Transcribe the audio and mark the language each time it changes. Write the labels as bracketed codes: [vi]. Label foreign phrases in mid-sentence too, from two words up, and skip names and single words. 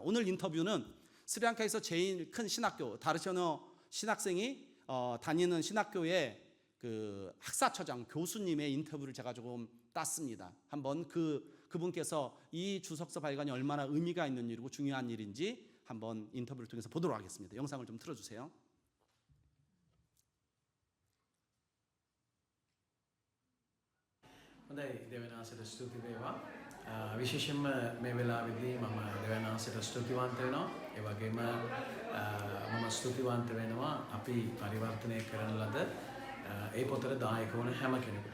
[ko] 오늘 인터뷰는 스리랑카에서 제일 큰 신학교 다르셔너 신학생이 다니는 신학교의 그 학사처장 교수님의 인터뷰를 제가 조금 땄습니다. 한번 그분께서 이 주석서 발간이 얼마나 의미가 있는 일이고 중요한 일인지 한번 인터뷰를 통해서 보도록 하겠습니다. 영상을 좀 틀어주세요. [si] හොඳයි දෙවන ආසයට ස්තුති වේවා. විශේෂයෙන්ම මේ වෙලාවේදී මම දෙවන ආසයට ස්තුතිවන්ත වෙනවා. ඒ වගේම මම ස්තුතිවන්ත වෙනවා අපි පරිවර්තනය කරන ලද ඒ පොතට දායක වුණ හැම කෙනෙකුට.